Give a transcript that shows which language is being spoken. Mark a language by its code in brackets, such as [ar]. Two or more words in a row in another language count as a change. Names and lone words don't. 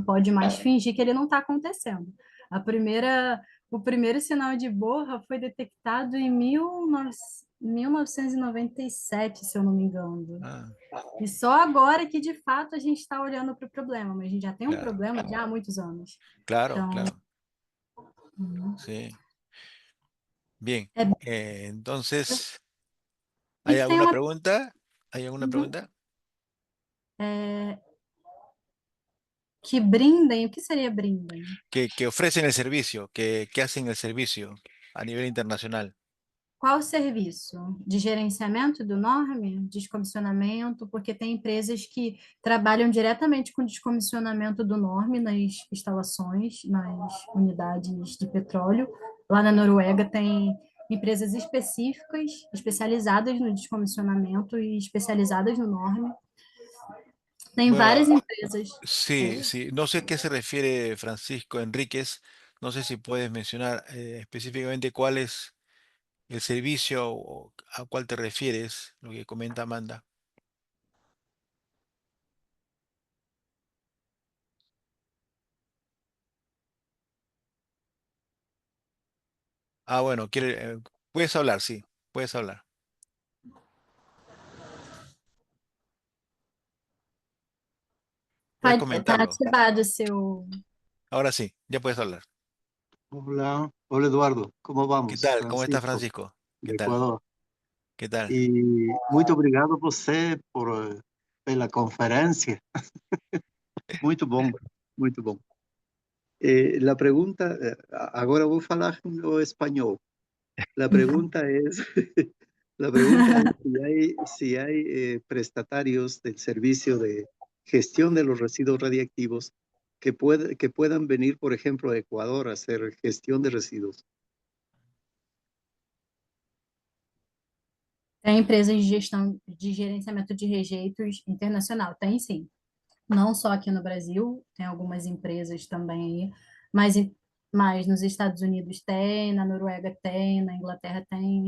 [pt] pode mais fingir que ele não está acontecendo. O primeiro sinal de borra foi detectado em 1997, se eu não me engano. Ah, E só agora que, de fato, a gente está olhando para o problema, mas a gente já tem um claro, problema já há muitos anos. claro, Então, [es] claro. Sí. Bien. [pt] é, [es] Entonces, [pt] a [es] ¿hay [pt] gente tem [es] alguna [pt] uma. [es] pregunta? ¿Hay alguna Uhum. pregunta? [pt] É, que brindem, o que seria brindem? [es] Que ofrecen el servicio, que hacen el servicio a nivel internacional. [pt] Qual o serviço? De gerenciamento do norme? Descomissionamento? Porque tem empresas que trabalham diretamente com descomissionamento do norme nas instalações, nas unidades de petróleo. Lá na Noruega tem empresas específicas, especializadas no descomissionamento e especializadas no norme. Tem [es] Bueno, [pt] várias empresas. [es] sí, sí. No sé a qué se refiere Francisco Enríquez. No sé si puedes mencionar específicamente cuál es el servicio o a cuál te refieres, lo que comenta Amanda. Ah, bueno, puedes hablar, sí, puedes hablar. Puedes [pt] Está [es] comentarlo. [pt] ativado o seu. [es] Ahora sí, ya puedes hablar. Hola, hola Eduardo, ¿cómo ¿Qué vamos? tal? ¿Cómo está Francisco, Francisco? ¿Qué de tal? Ecuador. ¿Qué tal? [pt] E muito obrigado a você pela conferência. Muito bom, muito bom. [es] La pregunta, [pt] agora vou falar o espanhol. [es] La pregunta es, la pregunta es si hay prestatarios del servicio de gestión de los residuos radiactivos que puedan venir, por ejemplo, a Ecuador a hacer gestión de residuos. [pt] Tem empresas de gestão de gerenciamento de rejeitos internacional, tem sim. Não só aqui no Brasil, tem algumas empresas também aí, mas, mas nos Estados Unidos tem, na Noruega tem, na Inglaterra tem.